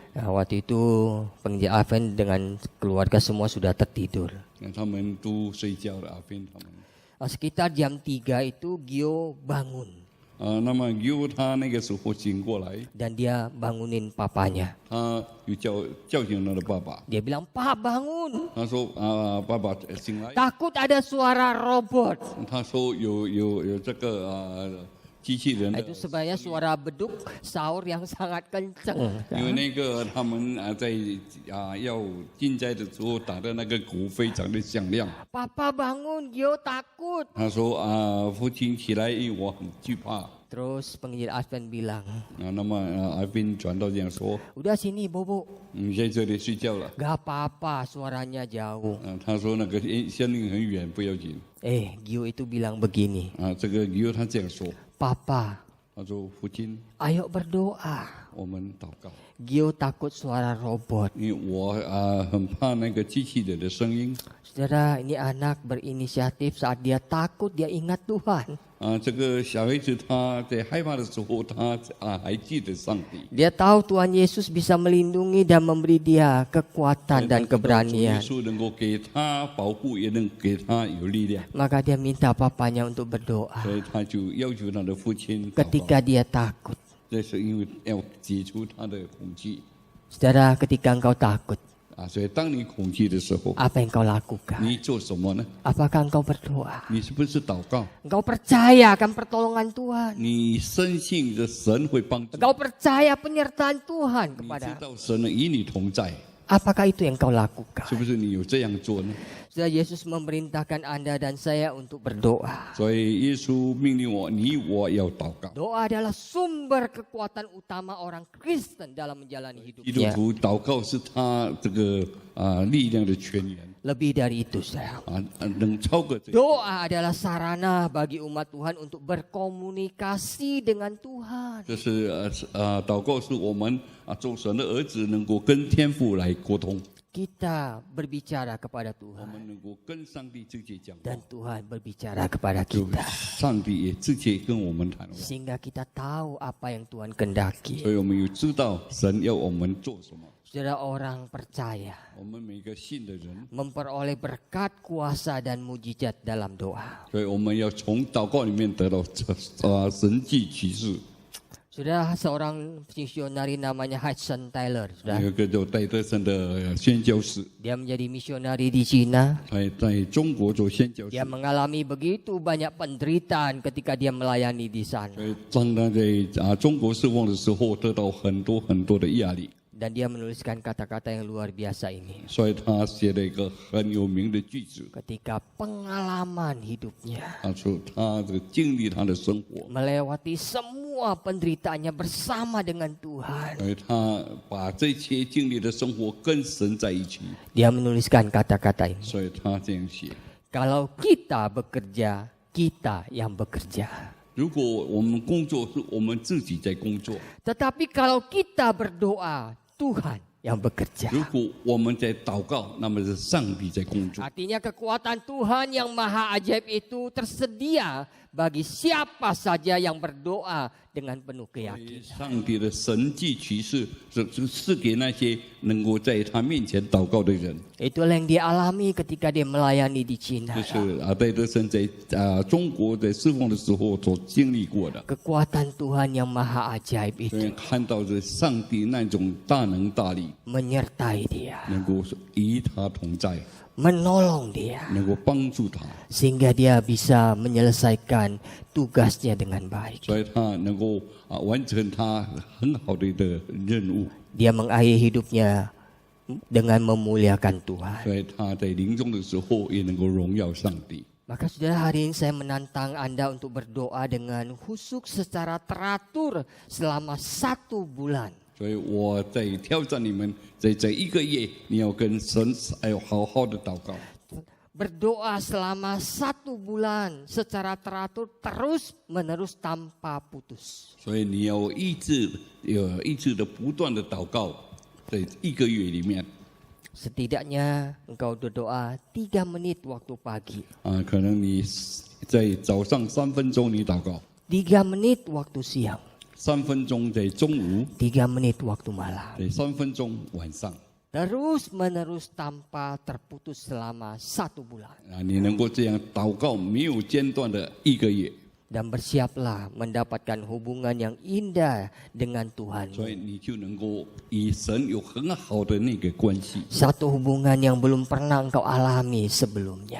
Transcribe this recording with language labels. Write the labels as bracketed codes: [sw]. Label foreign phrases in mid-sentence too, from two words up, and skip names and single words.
[id] waktu itu penginjil Advent dengan keluarga semua sudah tertidur. [zh] 他们都睡觉了，阿芬他们。 [id] Sekitar jam 3 itu Gio bangun [zh] 那么由他那个时候醒过来， [id] dan dia bangunin papanya. [zh] 他又叫醒了他的爸爸。 [id] Dia bilang, "Pak, bangun. [zh] 他说爸爸醒来。 [id] Takut ada suara robot." [zh] 他说有这个机器人的 [id] Itu sebenarnya suara beduk sahur yang sangat kenceng. [zh] 因为那个他们在要进斋的时候打的那个鼓非常的响亮。 [id] "Papa bangun, Gio takut." [zh] 他说父亲起来，因为我很惧怕。 [id] Terus penginjil Advent bilang, [zh] 那么阿斌传道这样说， [id] "Udah sini, Bobo. [zh] 你在这里睡觉了。 [id] Gak apa-apa, suaranya jauh." [zh] 他说那个声音很远，不要紧。 [id] Gio itu bilang begini, [zh] 这个由他这样说， [id] "Papa, [zh] 他说父亲， [id] ayo berdoa." [zh] 我们祷告。 [id] Gio takut suara robot. [zh] 因为我很怕那个机器人的声音。 [id] Saudara, ini anak berinisiatif saat dia takut, dia ingat Tuhan. [zh] 这个小孩子他在害怕的时候，他还记得上帝。 [id] Dia tahu Tuhan Yesus bisa melindungi dan memberi dia kekuatan dan [zh] 耶 [id] keberanian. [zh] 稣能够给他保护，也能给他有力量， [id] Maka dia minta papanya untuk berdoa [zh] 所以他就要求他的父亲祷告。 [id] ketika dia takut. [zh] 这是因为要解除他的恐惧。 [id] Saudara, ketika engkau takut, [zh] 所以当你恐惧的时候， [id] apa yang kau lakukan? [zh] 你做什么呢？ [id] Apakah engkau berdoa? [zh] 你是不是祷告？ [id] Engkau percaya akan pertolongan Tuhan? [zh] 你深信着神会帮助， [id] Engkau percaya penyertaan Tuhan [zh] 你知 [id] kepada? [zh] 道神呢与你同在， [id] Apakah itu yang kau lakukan? [zh] 是不是你有这样做呢？ [id] Saudara, Yesus memerintahkan Anda dan saya untuk berdoa. [zh] 所以耶稣命令我，你我要祷告。 [id] Doa adalah sumber kekuatan utama orang Kristen dalam menjalani [zh] 基督 [id] hidupnya. [zh] 徒祷告是他这个力量的泉源 [id] Lebih dari itu, saudara. [zh] 能超过这个。 [id] Doa adalah sarana bagi umat Tuhan untuk berkomunikasi dengan Tuhan. [zh] 这是祷告是我们做神的儿子能够跟天父来沟通， [id] Kita berbicara kepada [zh] 我 [id] Tuhan [zh] 们能够跟上帝直接讲话， [id] dan Tuhan berbicara kepada [zh] 就 [id] kita. [zh] 上帝也直接跟我们谈话， [id] Sehingga kita tahu apa yang Tuhan kehendaki. [zh] 所以我们有知道神要我们做什么。 [id] Saudara, orang percaya [zh] 我们每个信的人， [id] memperoleh berkat, kuasa dan mujizat dalam doa. [zh] 所以我们要从祷告里面得到神迹启示。 [id] Saudara, seorang misionari namanya Hudson Taylor, saudara. [zh] 有一个叫戴德生的宣教士， [id] Dia menjadi misionari di Cina. [zh] 在中国做宣教士 [id] Dia，mengalami begitu banyak penderitaan ketika dia melayani di [zh] 所 [id] sana. [zh] 以当他在中国侍奉的时候，得到很多的压力。 [id] Dan dia menuliskan kata-kata yang luar biasa ini. [zh] 所以他写了一个很有名的句子， [id] Ketika pengalaman hidupnya [zh] 他说他这个经历他的生活， [id] melewati semua penderitaannya bersama dengan Tuhan. [zh] 所以他把这些经历的生活跟神在一起， [id] Dia menuliskan kata-kata ini. [zh] 所以他这样写。 [id] Kalau kita bekerja, kita yang bekerja. [zh] 如果我们工作是我们自己在工作， [id] Tetapi kalau kita berdoa, Tuhan yang bekerja. [zh] 如果我们在祷告，那么是上帝在工作。 [id] Artinya kekuatan Tuhan yang maha ajaib itu tersedia bagi siapa saja yang berdoa dengan penuh keyakinan. [zh] 上帝的神迹奇事是给那些能够在他面前祷告的人。 [id] Itulah yang dia alami ketika dia melayani di Cina. [zh] 这是戴德生在中国在侍奉的时候所经历过的。 [id] Kekuatan Tuhan yang maha ajaib [zh] 所以 [id] itu [zh] 看到这上帝那种大能大力， [id] menyertai dia, [zh] 能够与他同在， [id] menolong dia, [zh] 能够帮助他， [id] sehingga dia bisa menyelesaikan tugasnya dengan baik. [zh] 所以他能够完成他很好的一个任务。 [id] Dia mengakhiri hidupnya dengan memuliakan Tuhan. [zh] 所以他在临终的时候也能够荣耀上帝。 [id] Maka saudara, hari ini saya menantang Anda untuk berdoa dengan khusyuk secara teratur selama 1 bulan. [zh] 所以我在挑战你们，在这一个月，你要跟神要好好的祷告， [id] Berdoa selama 1 bulan secara teratur terus menerus tanpa putus. [zh] 所以你要一直的不断的祷告，在一个月里面 [id] Setidaknya engkau berdoa 3 menit waktu pagi, [zh] 可能你在早上3分钟你祷告， [id] 3 menit waktu siang, [zh] 3 分钟在中午， [id] 3 menit waktu malam. [zh] 对，3分钟晚上 [id] Terus menerus tanpa terputus selama 1 bulan. [zh] 你能够这样祷告没有间断的一个月， [id] Dan bersiaplah mendapatkan hubungan yang indah dengan Tuhan. [zh] 所以你就能够与神有很好的那个关系。 [id] Satu hubungan yang belum pernah engkau alami sebelumnya.